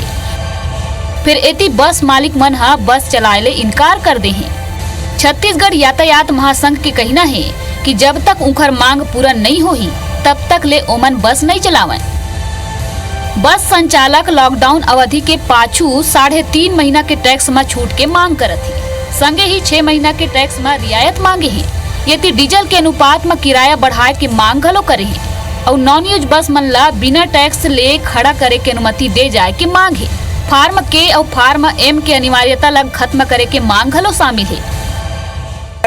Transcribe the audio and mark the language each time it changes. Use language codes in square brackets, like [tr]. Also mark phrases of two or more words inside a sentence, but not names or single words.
[hne] फिर एती बस मालिक मन हा बस चलाए ले इनकार कर दे हैं। छत्तीसगढ़ यातायात महासंघ के कहना है कि जब तक उनकर मांग पूरा नहीं होही तब तक ले ओमन बस नहीं चलावन। बस संचालक लॉकडाउन अवधि के पाछू 3.5 महीना के टैक्स में छूट के मांग करत है। संगे ही 6 महीना के टैक्स में रियायत मांगे है। यदि डीजल के अनुपात में किराया बढ़ाए के मांग घलो करे है और [en] non use [hne] बस मन ला बिना टैक्स ले खड़ा करे के अनुमति दे जाए के मांग है। फार्म के और फार्म एम के अनिवार्यता लग खत्म करे के मांग घलो शामिल है।